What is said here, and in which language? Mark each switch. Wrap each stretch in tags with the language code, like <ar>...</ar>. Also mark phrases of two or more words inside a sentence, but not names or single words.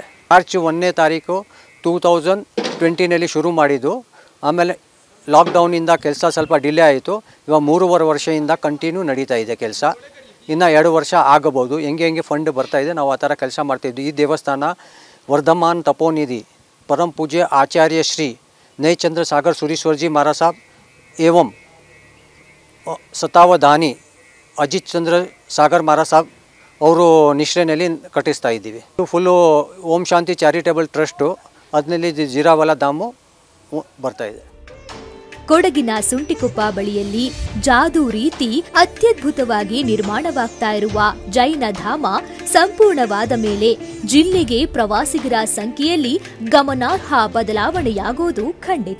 <kn>ಮಾರ್ಚ್ 1ನೇ ತಾರೀಕು 2020ನಲ್ಲಿ ಶುರು ಮಾಡಿದ್ದು. ಆಮೇಲೆ ಲಾಕ್ಡೌನಿಂದ ಕೆಲಸ ಸ್ವಲ್ಪ ಡಿಲೇ ಆಯಿತು. ಇವಾಗ 3.5 ವರ್ಷದಿಂದ ಕಂಟಿನ್ಯೂ ನಡೀತಾ ಇದೆ ಕೆಲಸ. ಇನ್ನು 2 ವರ್ಷ ಆಗಬಹುದು. ಹೆಂಗೆ ಫಂಡ್ ಬರ್ತಾ ಇದೆ ನಾವು ಆ ಥರ ಕೆಲಸ ಮಾಡ್ತಾಯಿದ್ವಿ. ಈ ದೇವಸ್ಥಾನ ವರ್ಧಮಾನ್ ತಪೋನಿಧಿ</kn> <hi>परम पूज्य आचार्य श्री नयचंद्र सागर सुरीश्वर जी महाराज साहब</hi> <kn>एवं सतावधानी अजित चंद्र सागर महाराज साहब ಅವರು ನಿಶ್ರೇನಲ್ಲಿ ಕಟ್ಟಿಸ್ತಾ ಇದ್ದೀವಿ. ಫುಲ್ಲು ಓಂ ಶಾಂತಿ ಚಾರಿಟೇಬಲ್ ಟ್ರಸ್ಟ್ ಅದರಲ್ಲಿ ಜೀರಾವಾಲಾ ಧಾಮ ಬರ್ತಾ ಇದೆ. ಕೊಡಗಿನ ಸುಂಟಿಕೊಪ್ಪ ಬಳಿಯಲ್ಲಿ ಜಾದೂ ರೀತಿ ಅತ್ಯದ್ಭುತವಾಗಿ ನಿರ್ಮಾಣವಾಗ್ತಾ ಇರುವ ಜೈನ ಧಾಮ ಸಂಪೂರ್ಣವಾದ ಮೇಲೆ ಜಿಲ್ಲೆಗೆ ಪ್ರವಾಸಿಗರ ಸಂಖ್ಯೆಯಲ್ಲಿ ಗಮನಾರ್ಹ ಬದಲಾವಣೆಯಾಗೋದು ಖಂಡಿತ.</kn>